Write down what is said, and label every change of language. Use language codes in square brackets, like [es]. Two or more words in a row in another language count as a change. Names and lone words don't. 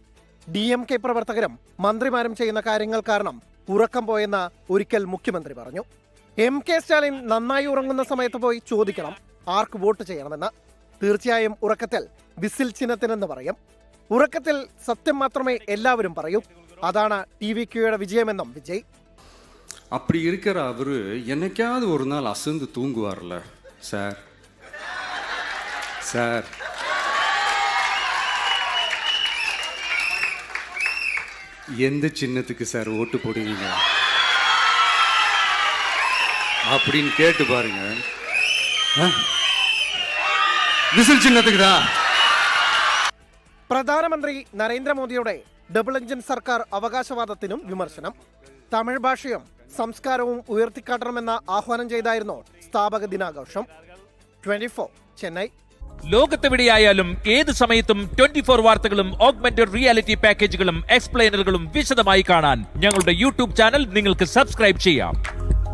[ml] DMK പ്രവർത്തകരും മന്ത്രിമാരും ചെയ്യുന്ന കാര്യങ്ങൾ കാരണം ഉറക്കം പോയെന്ന് ഒരിക്കൽ മുഖ്യമന്ത്രി പറഞ്ഞു. MK സ്റ്റാലിൻ നന്നായി ഉറങ്ങുന്ന സമയത്ത് പോയി ചോദിക്കണം ആർക്ക് വോട്ട് ചെയ്യണമെന്ന്. തീർച്ചയായും ഉറക്കത്തിൽ വിസിൽ ചിഹ്നത്തിനെന്ന് പറയും. ഉറക്കത്തിൽ സത്യം മാത്രമേ എല്ലാവരും പറയൂ. അതാണ് TVKയുടെ വിജയമെന്നും വിജയ്. [ta] அப்படி இருக்கிற அவரு என்னைக்காவது ஒரு நாள் அசந்து தூங்குவார்ல சார். சார் எந்த சின்னத்துக்கு சார் ஓட்டு போடுவீங்க அப்படின்னு கேட்டு பாருங்க. விசில் சின்னத்துக்கு தான். [ml] പ്രധാനമന്ത്രി നരേന്ദ്രമോദിയുടെ [en] double engine [ml] സർക്കാർ അവകാശവാദത്തിനും വിമർശനം. തമിഴ് ഭാഷയും സംസ്കാരവും ഉയർത്തിക്കാട്ടണമെന്ന ആഹ്വാനം ചെയ്തായിരുന്നു സ്ഥാപക ദിനാഘോഷം. 24 ചെന്നൈ. ലോകത്തെവിടെയായാലും ഏത് സമയത്തും 24 വാർത്തകളും [en] augmented reality [ml] പാക്കേജുകളും എക്സ്പ്ലെയിനറുകളും വിശദമായി കാണാൻ ഞങ്ങളുടെ യൂട്യൂബ് ചാനൽ നിങ്ങൾക്ക് സബ്സ്ക്രൈബ് ചെയ്യാം.